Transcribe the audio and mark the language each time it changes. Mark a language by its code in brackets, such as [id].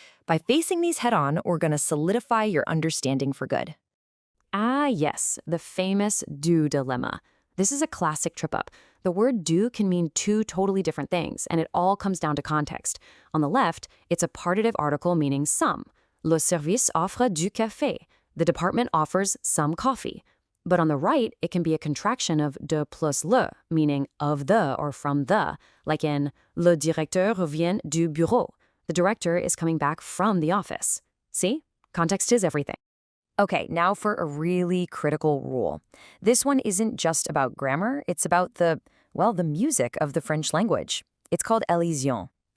[en] By facing these head-on, we're going to solidify your understanding for good. Ah, yes, the famous du dilemma. This is a classic trip-up. The word du can mean two totally different things, and it all comes down to context. On the left, it's a partitive article meaning some. [fr] Le service offre du café. [en] The department offers some coffee. But on the right, it can be a contraction of de plus le, meaning of the or from the, like in [fr] le directeur revient du bureau. [en] The director is coming back from the office. See? Context is everything. Okay, now for a really critical rule. This one isn't just about grammar, it's about the music of the French language. It's called elision.